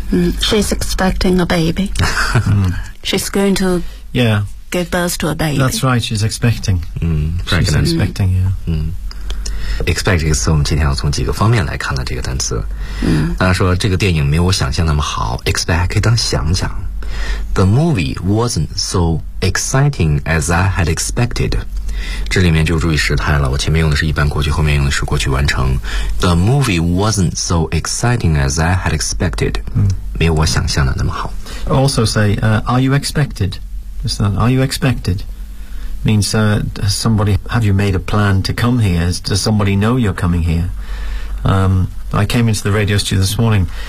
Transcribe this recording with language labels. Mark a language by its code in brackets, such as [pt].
[en] 嗯、She's expecting a baby. She's going to give birth to a baby. That's right, she's expecting. She's expecting, [zh] Expect 这个词我们今天要从几个方面来看了这个单词。他说这个电影没有我想象那么好。 Expect 可以当想想。 [en] The movie wasn't so exciting as I had expected. [zh] 这里面就注意时态了，我前面用的是一般过去，后面用的是过去完成。 [en] The movie wasn't so exciting as I had expected.、 [zh] 没有我想象的那么好。 [en] Also say, are you expected? Just that, are you expected? Means, somebody, have you made a plan to come here? Does somebody know you're coming here? I came into the radio studio this morning.